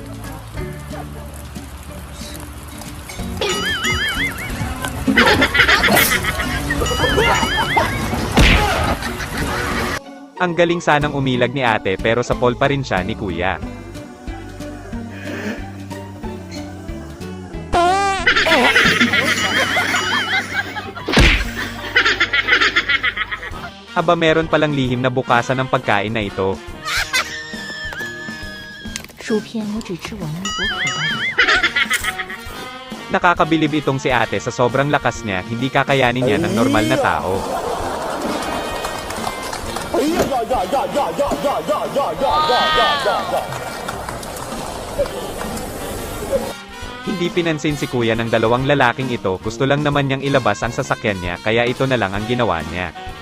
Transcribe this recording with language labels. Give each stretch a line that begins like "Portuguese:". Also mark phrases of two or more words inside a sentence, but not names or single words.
Filipino: Ang galing sanang umilag ni ate pero sa pole pa rin siya ni kuya. Aba meron palang lihim na bukasan ng pagkain na ito.
Chinese: 薯片我只吃完一朵口袋里的。
Filipino: Nakakabilib itong si ate sa sobrang lakas niya, hindi kakayanin niya ng normal na tao. Hindi pinansin si kuya ng dalawang lalaking ito, gusto lang naman niyang ilabas ang sasakyan niya, kaya ito na lang ang ginawa niya.